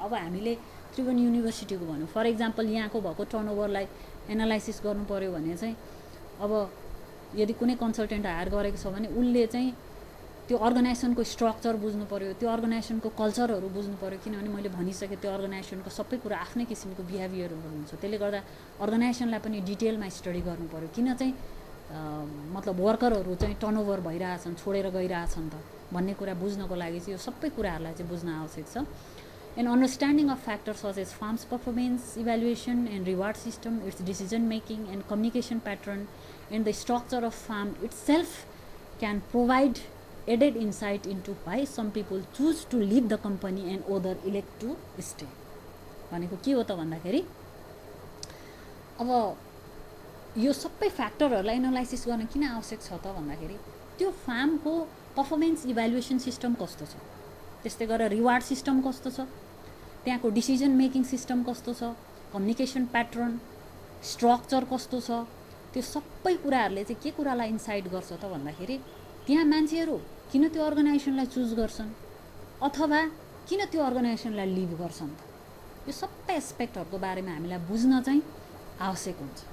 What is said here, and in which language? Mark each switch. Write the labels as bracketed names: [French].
[Nepali] अब हामीले त्रिभुवन युनिभर्सिटीको भनौँ फर इक्जाम्पल यहाँको भएको टर्नओभरलाई एनालाइसिस गर्नु पऱ्यो भने चाहिँ अब यदि कुनै कन्सल्टेन्ट हायर गरेको छ भने उसले चाहिँ त्यो अर्गनाइजेसनको स्ट्रक्चर बुझ्नु पऱ्यो, त्यो अर्गनाइजेसनको कल्चरहरू बुझ्नु पऱ्यो। किनभने मैले भनिसकेँ त्यो अर्गनाइजेसनको सबै कुरा आफ्नै किसिमको बिहेभियरहरू हुन्छ। त्यसले गर्दा अर्गनाइजेसनलाई पनि डिटेलमा स्टडी गर्नु पऱ्यो, किन चाहिँ मतलब वर्करहरू चाहिँ टर्नओभर भइरहेछन्, छोडेर गइरहेछन् त भन्ने कुरा बुझ्नको लागि चाहिँ यो सबै कुराहरूलाई चाहिँ बुझ्न आवश्यक छ। [English] An understanding of factors such as firm's performance, evaluation and reward system, its decision making and communication pattern, and the structure of firm itself can provide added insight into why some people choose to leave the company and others elect to stay. [Nepali] भनेको के हो त भन्दाखेरि अब यो सबै फ्याक्टरहरूलाई analysis गर्न किन आवश्यक छ त भन्दाखेरि त्यो फार्मको पर्फर्मेन्स इभ्यालुएसन सिस्टम कस्तो छ, त्यस्तै गरेर रिवार्ड सिस्टम कस्तो छ, त्यहाँको डिसिजन मेकिङ सिस्टम कस्तो छ, कम्युनिकेसन प्याटर्न, स्ट्रक्चर कस्तो छ, त्यो सबै कुराहरूले चाहिँ के कुरालाई इन्साइट गर्छ त भन्दाखेरि त्यहाँ मान्छेहरू किन त्यो अर्गनाइजेसनलाई चुज गर्छन् अथवा किन त्यो अर्गनाइजेसनलाई लिभ गर्छन् त, यो सबै एस्पेक्टहरूको बारेमा हामीलाई बुझ्न चाहिँ आवश्यक हुन्छ।